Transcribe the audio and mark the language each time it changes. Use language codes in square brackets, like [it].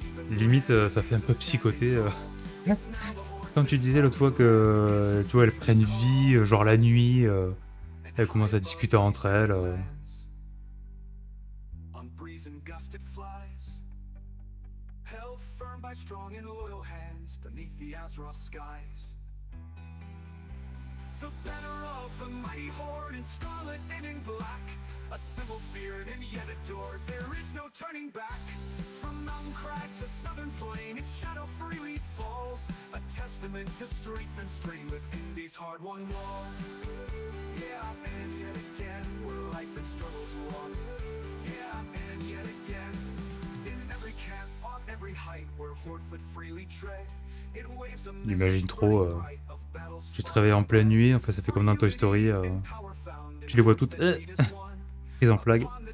[fr] Limite, ça fait un peu psychoté. Comme tu disais l'autre fois que, tu vois, elles prennent vie, genre la nuit, elles commencent à discuter entre elles. [en] On breeze and gust it flies, held firm by strong and loyal hands beneath the Azeroth skies. The banner of the mighty horde in scarlet and in black, a symbol feared and yet adored, there is no turning back. From mountain crag to southern plain, its shadow freely falls, a testament to strength and strain within these hard-won walls. Yeah, and yet again, where life and struggles won. Yeah, and yet again, in every camp, on every height, where Hordefoot freely tread, it waves a [fr] J'imagine trop, tu te réveilles en pleine nuit, enfin ça fait comme dans Toy Story, tu les vois toutes prises en flag.